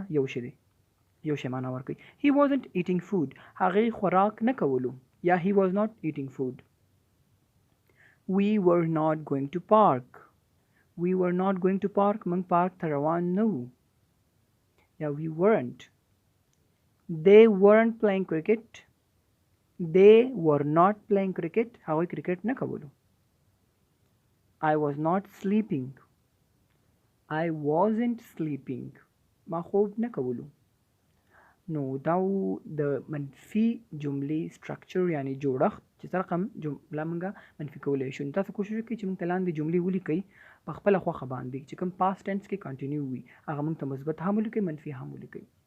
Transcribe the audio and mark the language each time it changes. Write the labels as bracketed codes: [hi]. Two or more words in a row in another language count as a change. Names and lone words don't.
[ps] یو شی دی یو شی معنا ورکوي. [en] He wasn't eating food. [ps] هغې خوراک نه کولو یا [en] he was not eating food. We were not going to park. [ps] موږ پارک ته روان نه وو یا [en] we weren't. They weren't playing cricket. They were not playing cricket. [ps] هغوی کرکټ نه کولو. [en] I was not sleeping. I wasn't sleeping. [ps] ما خوب نه کولو. نو دا د منفي جملې سټرکچر یعنی جوړښت چې سره کوم جمله موږ منفي کولی شو. تاسو کوشش وکړئ چې موږ ته لاندې جملې ولیکئ په خپله خوښه باندې چې کوم پاست ټینس کې کنټینیو وي هغه موږ ته مثبت هم ولیکئ منفي هم ولیکئ.